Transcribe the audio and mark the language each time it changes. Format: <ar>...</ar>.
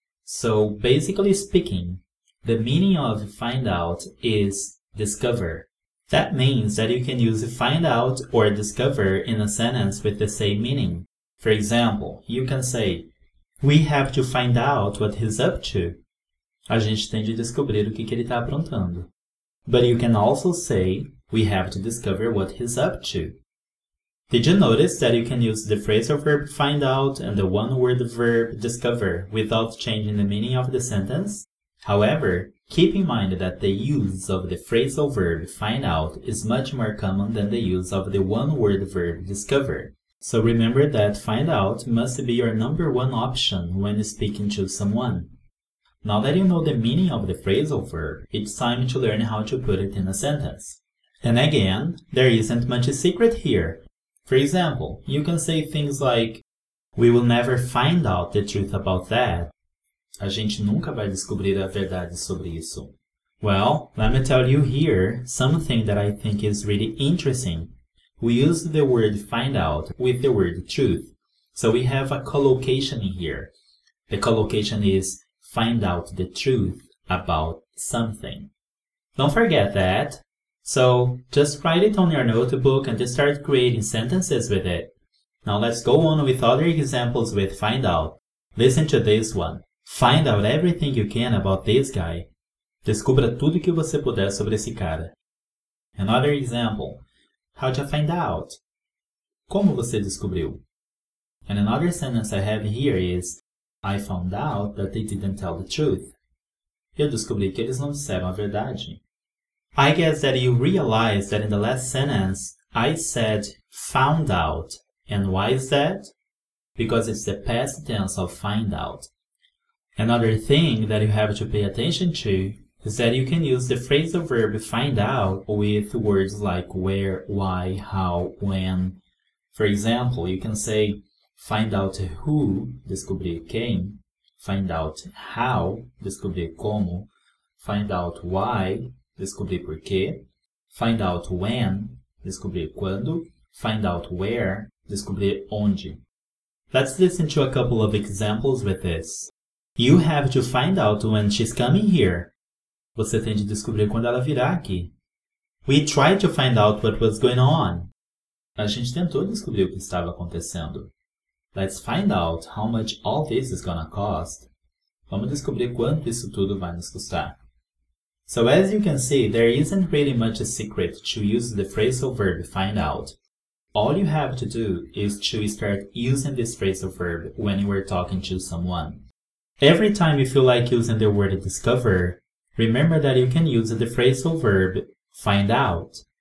<en>So, basically speaking, the meaning of find out is discover. That means that you can use find out or discover in a sentence with the same meaning. For example, you can say, we have to find out what he's up to.</en> <pt>A gente tem de descobrir o que ele está aprontando.</pt> <en>But you can also say, we have to discover what he's up to. Did you notice that you can use the phrasal verb find out and the one-word verb discover without changing the meaning of the sentence? However, keep in mind that the use of the phrasal verb find out is much more common than the use of the one-word verb discover. So remember that find out must be your number one option when speaking to someone. Now that you know the meaning of the phrasal verb, it's time to learn how to put it in a sentence. And again, there isn't much a secret here. For example, you can say things like, we will never find out the truth about that.</en> <pt>A gente nunca vai descobrir a verdade sobre isso.</pt> <en>Well, let me tell you here something that I think is really interesting. We use the word find out with the word truth. So we have a collocation here. The collocation is find out the truth about something. Don't forget that. So just write it on your notebook and just start creating sentences with it. Now let's go on with other examples with find out. Listen to this one. Find out everything you can about this guy.</en> <pt>Descubra tudo que você puder sobre esse cara.</pt> <en>Another example. How'd you find out?</en> <pt>Como você descobriu?</pt> <en>And another sentence I have here is, I found out that they didn't tell the truth.</en> <pt>Eu descobri que eles não disseram a verdade.</pt> <en>I guess that you realize that in the last sentence, I said found out. And why is that? Because it's the past tense of find out. Another thing that you have to pay attention to is that you can use the phrasal verb find out with words like where, why, how, when. For example, you can say find out who,</en> <pt>descobrir quem,</pt> <en>find out how,</en> <pt>descobrir como,</pt> <en>find out why,</en> <pt>descobrir porquê,</pt> <en>find out when,</en> <pt>descobrir quando,</pt> <en>find out where,</en> <pt>descobrir onde.</pt> <en>Let's listen to a couple of examples with this. You have to find out when she's coming here.</en> <pt>Você tem de descobrir quando ela virá aqui.</pt> <en>We tried to find out what was going on.</en> <pt>A gente tentou descobrir o que estava acontecendo.</pt> <en>Let's find out how much all this is gonna cost.</en> <pt>Vamos descobrir quanto isso tudo vai nos custar.</pt> <en>So as you can see, there isn't really much a secret to use the phrasal verb find out. All you have to do is to start using this phrasal verb when you are talking to someone. Every time you feel like using the word discover, remember that you can use the phrasal verb find out.</en>